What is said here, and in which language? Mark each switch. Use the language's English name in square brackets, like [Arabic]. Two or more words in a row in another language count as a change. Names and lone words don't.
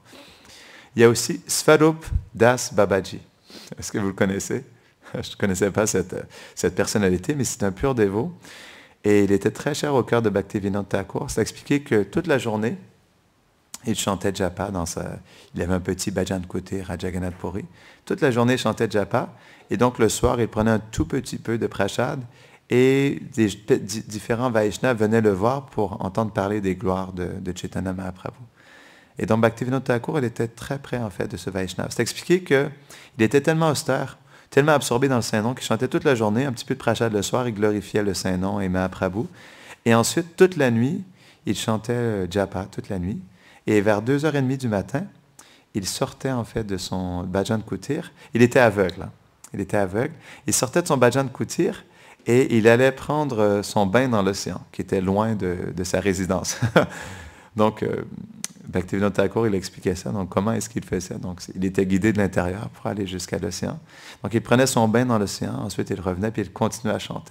[French] Il y a aussi Svarup Das Babaji. Est-ce que vous le connaissez? Je ne connaissais pas cette personnalité, mais c'est un pur dévot. Et il était très cher au cœur de Bhaktivinoda Thakur. C'est expliqué que toute la journée, il chantait japa il avait un petit [Hindi] भजन कुटीर [French] à Jagannath Puri. Toute la journée, il chantait japa. Et donc, le soir, il prenait un tout petit peu de prashad. Et différents Vaishnavas venaient le voir pour entendre parler des gloires de Chaitanya Mahaprabhu. Et donc, Bhaktivinoda Thakur, il était très près, en fait, de ce Vaishnava. C'est expliqué qu'il était tellement austère, tellement absorbé dans le Saint-Nom qu'il chantait toute la journée, un petit peu de prashad le soir, il glorifiait le Saint-Nom et Mahaprabhu. Et ensuite, toute la nuit, il chantait japa, toute la nuit. Et vers 2h30 du matin, il sortait en fait de son [Hindi] भजन कुटीर. [French] Il était aveugle. Hein. Il était aveugle. Il sortait de son [Hindi] भजन कुटीर [French] et il allait prendre son bain dans l'océan, qui était loin de sa résidence. Donc, Bhaktivinoda Thakur, il expliquait ça. Donc, comment est-ce qu'il faisait? Donc, il était guidé de l'intérieur pour aller jusqu'à l'océan. Donc, il prenait son bain dans l'océan. Ensuite, il revenait puis il continuait à chanter.